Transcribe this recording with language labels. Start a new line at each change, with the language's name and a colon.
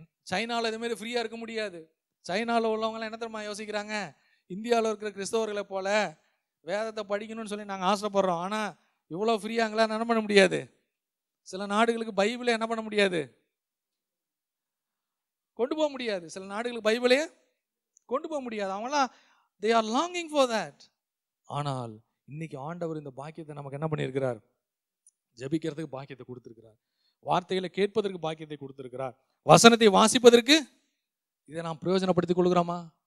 Tamil: சைனாவில் இதுமாரி ஃப்ரீயாக இருக்க முடியாது. சைனாவில் உள்ளவங்களாம் என்ன தெரியுமா யோசிக்கிறாங்க? இந்தியாவில் இருக்கிற கிறிஸ்தவர்களை போல வேதத்தை படிக்கணும்னு சொல்லி நாங்கள் ஆசைப்படுறோம். ஆனால் இவ்வளோ ஃப்ரீயாங்களா? என்ன பண்ண முடியாது. சில நாடுகளுக்கு பைபிளை என்ன பண்ண முடியாது, கொண்டு போக முடியாது. சில நாடுகளுக்கு பைபிளே கொண்டு போக முடியாது. அவங்களாம்
English: they are longing for that.
Tamil: ஆனால் இன்னைக்கு ஆண்டவர் இந்த பாக்கியத்தை நமக்கு என்ன பண்ணியிருக்கிறார்? ஜெபிக்கிறதுக்கு பாக்கியத்தை கொடுத்திருக்கிறார். வார்த்தைகளை கேட்பதற்கு பாக்கியத்தை கொடுத்திருக்கிறார். வசனத்தை வாசிப்பதற்கு இதை நாம் பிரயோஜனப்படுத்திக் கொள்கிறோமா?